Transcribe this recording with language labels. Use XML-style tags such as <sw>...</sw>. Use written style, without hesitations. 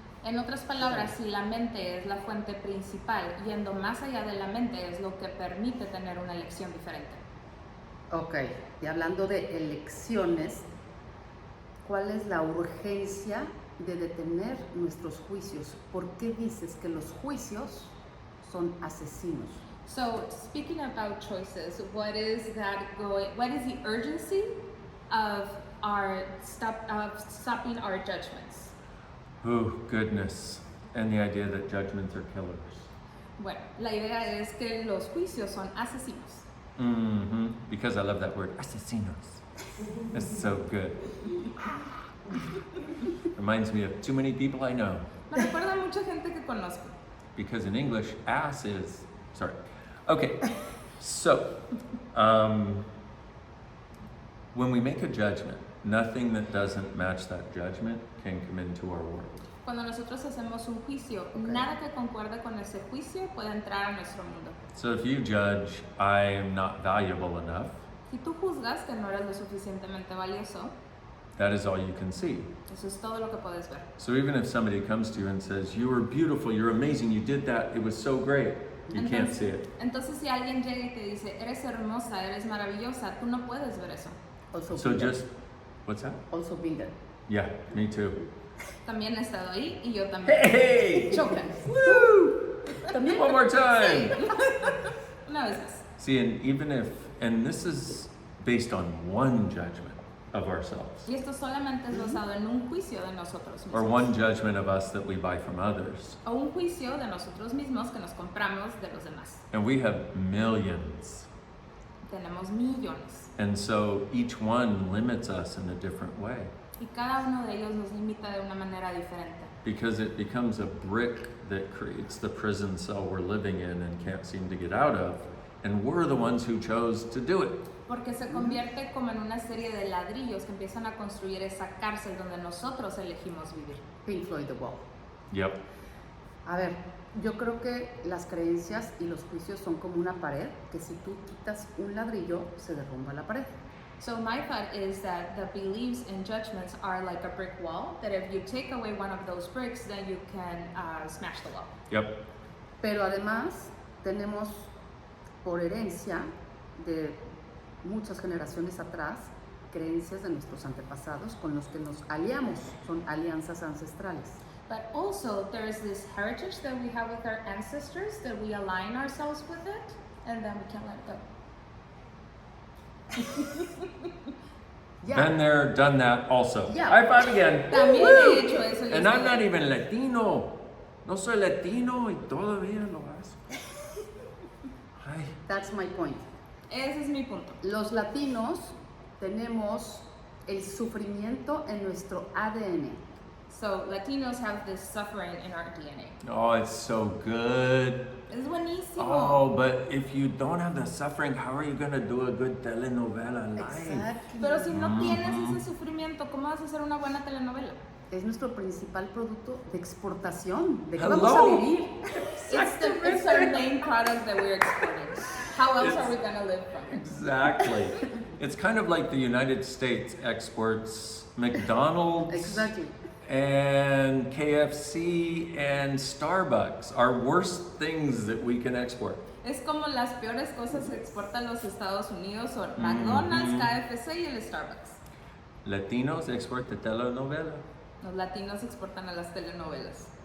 <es>En otras palabras, si la mente es la fuente principal, yendo más allá de la mente es lo que permite tener una elección diferente. Ok, y hablando de elecciones, ¿cuál es la urgencia de detener nuestros juicios? ¿Por qué dices que los juicios son asesinos?</es> <en>So, speaking about choices, what is the urgency of stopping our judgments? Oh, goodness. And the idea that judgments are killers.</en> <es>Bueno, la idea es que los juicios son asesinos.</es> <en>Because I love that word, asesinos. It's so good. Reminds me of too many people I know.</en> <es>Me recuerda a mucha gente que conozco.</es> <en>Because in English, ass is, sorry. Okay, so, when we make a judgment, nothing that doesn't match that judgment can come into our world.</en> <es>Cuando nosotros hacemos un juicio, nada que concuerde con ese juicio puede entrar a nuestro mundo.</es> <en>So if you judge, I am not valuable enough,</en> <es>Si tú juzgas que no eres lo suficientemente valioso,</es> <en>that is all you can see.</en> <es>eso es todo lo que puedes ver.</es> <en>So even if somebody comes to you and says, you were beautiful, you're amazing, you did that, it was so great, you can't see it.</en> <es>Entonces si alguien llega y te dice, eres hermosa, eres maravillosa, tú no puedes ver eso.</es> <en>Also So been there. just, what's that? Also been there. Yeah, me too.</en> <es>También he estado ahí y yo también.</es> <en>Hey!</en> <es>Chocan. Woo! También.</es> <en>One more time!</en> <es>Una vez más.</es> <en>See, and even if, and this is based on one judgment of ourselves,</en> <es>Y esto solamente es basado en un juicio de nosotros</es> <en>or</en> <es>mismos.</es> <en>one judgment of us that we buy from others,</en> <es>O un juicio de nosotros mismos que nos compramos de los demás.</es> <en>and we have millions.</en> <es>Tenemos millones.</es> <en>And so each one limits us in a different way</en> <es>Y cada uno de ellos nos limita de una manera diferente.</es> <en>because it becomes a brick that creates the prison cell we're living in and can't seem to get out of. And we're the ones who chose to do it.</en> <es>Porque se convierte como en una serie de ladrillos que empiezan a construir esa cárcel donde nosotros elegimos vivir.</es> <en>Pink Floyd, The Wall. Yep.</en> <es>A ver, yo creo que las creencias y los juicios son como una pared que si tú quitas un ladrillo se derrumba la pared.</es> <en>So my thought is that the beliefs and judgments are like a brick wall, that if you take away one of those bricks, then you can smash the wall. Yep.</en> <es>Pero además tenemos por herencia de muchas generaciones atrás creencias de nuestros antepasados con los que nos aliamos, son alianzas ancestrales.</es> <en>But also there is this heritage that we have with our ancestors that we align ourselves with it, and then we can't let it go. Been there, done that also. Yeah. High five again.</en> <es>También he hecho eso. yo</es> <en>And I'm</en> <es>estoy-</es> <en>not even Latino.</en> <es>No soy Latino y todavía lo hago. Ay.</es> <en>That's my point.</en> <es>Ese es mi punto. Los latinos tenemos el sufrimiento en nuestro ADN.</es> <en>So Latinos have this suffering in our DNA. Oh, it's so good.</en> <es>Es buenísimo.</es> <en>Oh, but if you don't have the suffering, how are you going to do a good telenovela live? Exactly.</en> <es>Pero si no tienes ese sufrimiento, ¿cómo vas a hacer una buena telenovela? Es nuestro principal producto de exportación. ¿De qué</es> <en>Hello.</en> <es>vamos a vivir?</es> <en>It's our main product that we're exporting. How else are we gonna live from it? Exactly. It's kind of like the United States exports McDonald's Exactly. and KFC and Starbucks, our worst things that we can export.</en> <es>Es como las peores cosas que exportan los Estados Unidos son McDonald's, KFC y el Starbucks.</es> <en>Latinos export the telenovela.</en> <es>Los latinos exportan a las telenovelas.</es>